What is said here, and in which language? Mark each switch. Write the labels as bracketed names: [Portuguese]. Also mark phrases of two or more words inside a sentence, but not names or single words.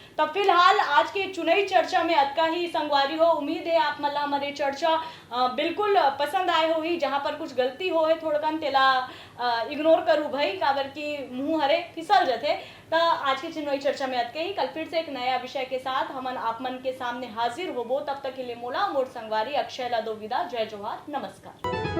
[Chhattisgarhi] तब फिलहाल आज के चुनावी चर्चा में अतका ही संगवारी हो। उम्मीद है आप मन ला हमारे चर्चा बिल्कुल पसंद आए हो ही, जहां पर कुछ गलती हो है थोड़कन तेला इग्नोर करूँ भाई काबर की मुंह हरे फिसल जाते। तो आज के चुनावी चर्चा में अतके ही, कल फिर से एक नया विषय के साथ हमन आप मन के सामने हाजिर होबो। तब तक के लिए मोला मोर संगवारी अक्षय ला दो विदा। जय जोहार, नमस्कार।